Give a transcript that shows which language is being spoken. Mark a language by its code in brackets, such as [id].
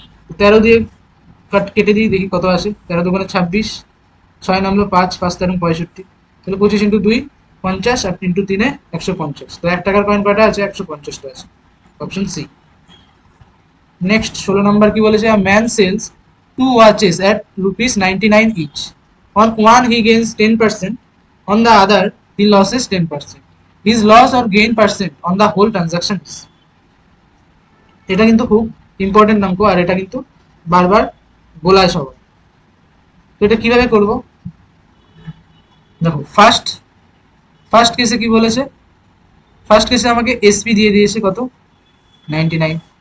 [bn] 13 দিয়ে কেটে দিই, দেখি কত আসে। 13 দুগুণে 26, 6 নামলো 5, 5 13 65, তাহলে 25 ইন্টু 2 50 আর ইন্টু 3 150। তো 1 টাকার কয়েন কয়টা আছে? 150টা আছে, অপশন সি। [en] next 16 [bn] নম্বর কি বলেছে, [en] Man sells 2 watches at ₹99 each. On one he gains 10%, on the other he loses 10%. His loss or gain percent on the whole transaction is. [bn] এটা কিন্তু খুব ইম্পর্টেন্ট অঙ্ক, আর এটা কিন্তু বারবার বলায় সবাই। তো এটা কিভাবে করব, দেখো ফার্স্ট কেসে কি বলেছে, ফার্স্ট কেসে আমাকে এসপি দিয়ে দিয়েছে কত, 99।